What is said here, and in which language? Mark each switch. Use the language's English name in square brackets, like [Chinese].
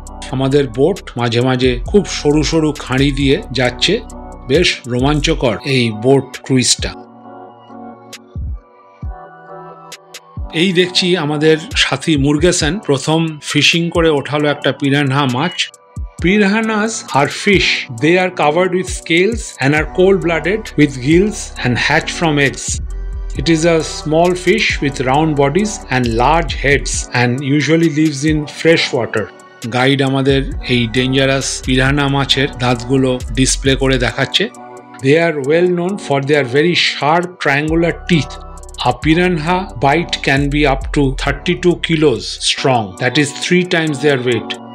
[Bangla] আমাদের বোট মাঝে মাঝে খুব সরু সরু খাঁড়ি দিয়ে যাচ্ছে, বেশ রোমাঞ্চকর এই বোট ক্রুইজটা। এই দেখছি আমাদের সাথী মুরগেসন প্রথম ফিশিং করে ওঠালো একটা piranha much. [English] Piranhas are fish. They are covered with scales and are cold-blooded with gills and hatch from eggs. It is a small fish with round bodies and large heads and usually lives in fresh water. [Bangla] Guide আমাদের এই dangerous piranha মাছের দাঁতগুলো display করে দেখাচ্ছে। [English] They are well known for their very sharp triangular teeth. A piranha bite can be up to 32 kilos strong. That is 3 times their weight.